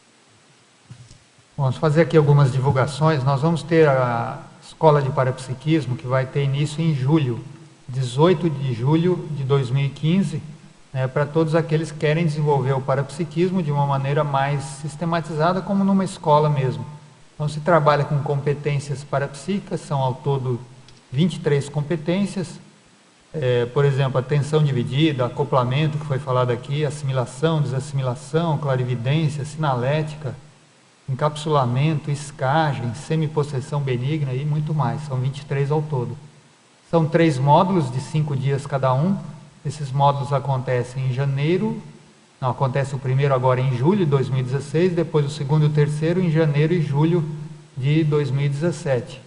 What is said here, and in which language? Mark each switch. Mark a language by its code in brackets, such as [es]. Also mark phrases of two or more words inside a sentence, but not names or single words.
[pt] Vamos fazer aqui algumas divulgações. Nós vamos ter a Escola de Parapsiquismo, que vai ter início em julho 18 de julho de 2015, né, para todos aqueles que querem desenvolver o parapsiquismo de uma maneira mais sistematizada, como numa escola mesmo. Então se trabalha com competências parapsíquicas, são ao todo 23 competências, por exemplo, atenção dividida, acoplamento, que foi falado aqui, assimilação, desassimilação, clarividência, sinalética, encapsulamento, escagem, semipossessão benigna e muito mais, são 23 ao todo. São 3 módulos de 5 dias cada um. Esses módulos acontecem em janeiro, não, acontece o primeiro agora em julho de 2016, depois o segundo e o terceiro em janeiro e julho de 2017.